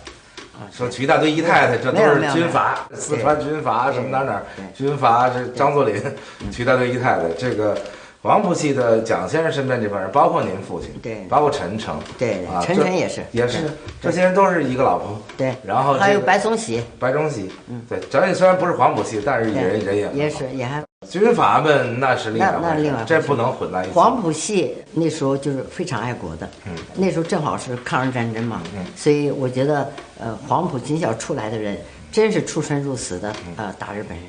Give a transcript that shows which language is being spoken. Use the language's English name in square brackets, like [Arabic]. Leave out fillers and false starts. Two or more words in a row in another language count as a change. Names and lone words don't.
[Chinese] 說娶一大堆姨太太，這都是軍閥，四川軍閥什麼哪軍閥，這張作霖娶一大堆姨太太。這個黃埔系的蔣先生身邊這幫人，包括您父親，對，包括陳誠，对，陳誠也是，這些人都是一個老婆，對。然後還有白崇禧，對，蔣也雖然不是黃埔系，但是人也是也還。軍閥們那是另外那另外，這不能混在一起。黃埔系那時候就是非常愛國的，那時候正好是抗日戰爭嘛，所以我覺得黃埔軍校出來的人真是出生入死的大日本人。